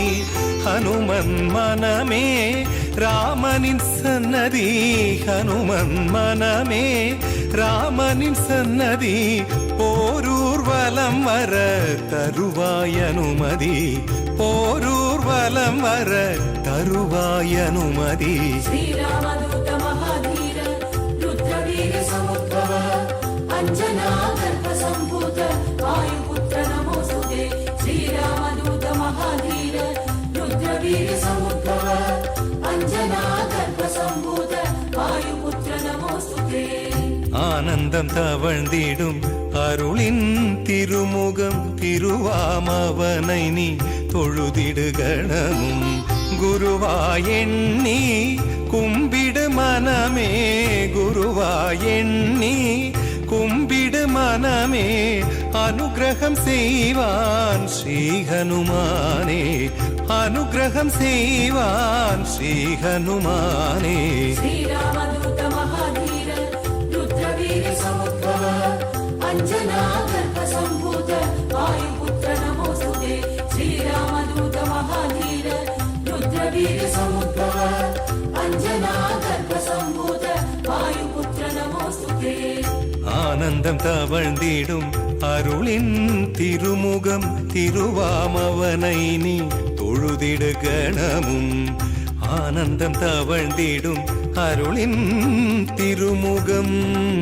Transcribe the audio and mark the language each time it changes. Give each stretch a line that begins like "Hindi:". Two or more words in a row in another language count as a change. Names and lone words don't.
Tamil: ஹனுமன் மனமே ராமனின் சன்னதி, ஹனுமன் மனமே ராமனின் சன்னதி. போரூர்வலம் வர தருவாய் அனுமதி, போரூர்வலம் வர தருவாய் அனுமதி.
Sanskrit: श्रीरामदूत महाधीर रुद्रवीर समुद्भव अंजना दर्प संभूत वायुपुत्र नमोस्तुते. श्रीरामदूत महाधीर रुद्रवीर समुद्भव अंजना दर्प संभूत वायुपुत्र नमोस्तुते.
Tamil: ஆனந்தம் தவழ்ந்திடும் அருளின் திருமுகம் திருவாமவனை நீ தொழுதிடுகணமும். குருவாயெண்ணி கும்பிடு மனமே, குருவாயெண்ணி கும்பிடு மனமே. அனுக்கிரகம் செய்வான் ஸ்ரீ ஹனுமானே, அனுக்கிரகம் செய்வான் ஸ்ரீ ஹனுமானே.
Sanskrit: श्रीरामदूत महाधीर रुद्रवीर समुद्भव अंजना दर्प संभूत वायुपुत्र नमोस्तुते. श्रीरामदूत महाधीर रुद्रवीर समुद्भव अंजना दर्प संभूत वायुपुत्र नमोस्तुते.
Tamil: ஆனந்தம் தவழ்ந்திடும் அருளின் திருமுகம் திருவாமவனை நீ தொழுதிடு கணமும். ஆனந்தம் தவழ்ந்திடும் அருளின் திருமுகம்